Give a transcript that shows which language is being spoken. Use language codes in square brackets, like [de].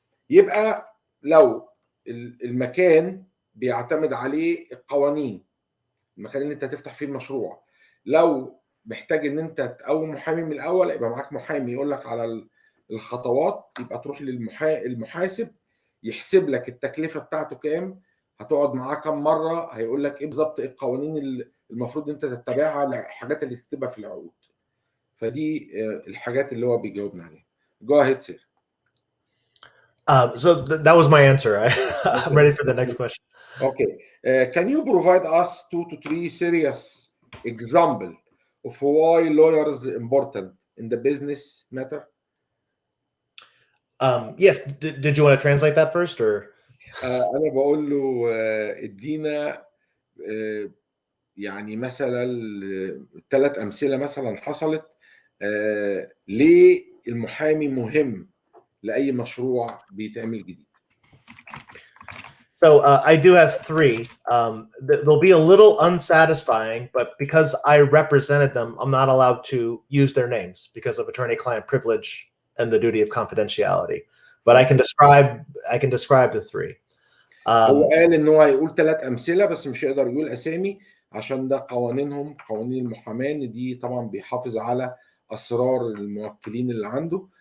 [ar] يبقى لو المكان بيعتمد عليه القوانين، المكان اللي انت هتفتح فيه المشروع، لو محتاج ان انت تقوم محامي من الاول، يبقى معاك محامي يقول لك على الخطوات، يبقى تروح للمحاسب يحسب لك التكلفه بتاعته كام، هتقعد معاه كام مره، هيقول لك ايه بالظبط ايه القوانين اللي المفروض انت تتبعها، الحاجات اللي تكتبها في العقود. فدي الحاجات اللي هو بيجاوبنا عليها. [en] Go ahead, sir. So that was my answer. I'm ready for the next question. Okay. Can you provide us 2 to 3 serious example of why lawyers important in the business matter? Yes. Did you want to translate that first, or? [ar] أنا بقول له ادينا يعني مثلا 3 أمثلة مثلا حصلت ليه المحامي مهم لأي مشروع بيتعمل جديد. [en] So I do have 3. They'll be a little unsatisfying, but because I represented them, I'm not allowed to use their names because of attorney-client privilege and the duty of confidentiality. But I can describe the 3. [ar] هو قال ان هو هيقول 3 أمثلة بس مش هيقدر يقول اسامي، عشان ده قوانينهم، قوانين المحاماة، ان دي طبعا بيحافظ على اسرار الموكلين اللي عنده.